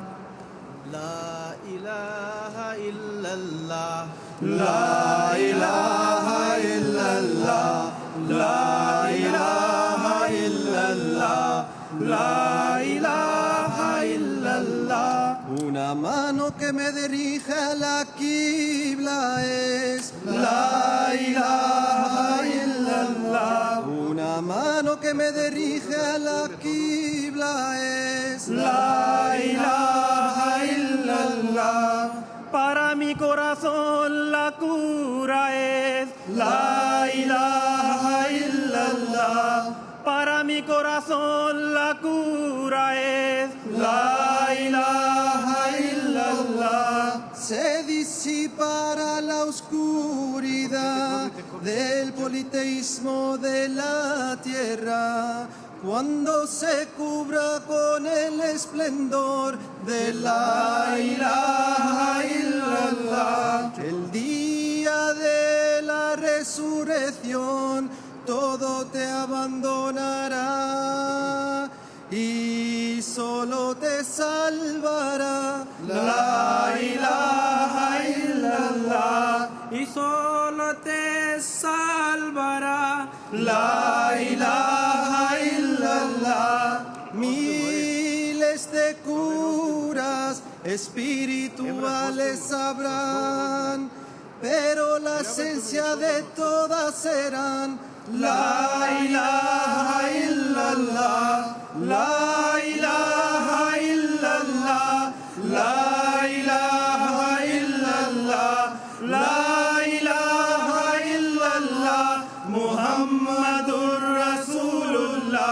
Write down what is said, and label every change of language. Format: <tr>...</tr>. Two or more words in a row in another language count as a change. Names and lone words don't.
<ar>لا الہ الا اللہ لا الہ الا اللہ لا الہ الا اللہ لا الہ الا اللہ</ar> <es>una mano que me dirige a la quibla es</es> <ar>لا الہ الا اللہ</ar> <es>una mano que me dirige a la quibla es</es> <ar>لا الہ الا اللہ</ar> <es>para mi corazón la cura es</es> <ar>لا الہ الا اللہ</ar> <es>para mi corazón la cura es</es> <ar>لا الہ الا اللہ</ar> <es>se disipará la oscuridad del politeísmo de la tierra cuando se cubra con el esplendor de la</es> <ar>إله إلا الله.</ar> <es>El día de la resurrección todo te abandonará y solo te salvará</es> <ar>لا إله إلا الله.</ar> <es>y solo te salvará.</es> <ar>لا إله إلا الله.</ar> <es>Miles de curas espirituales habrán, pero la esencia de todas serán</es> <ar>لا إله إلا الله. لا إله إلا الله. لا إله إلا الله. لا إله إلا الله. محمد رسول الله.</ar>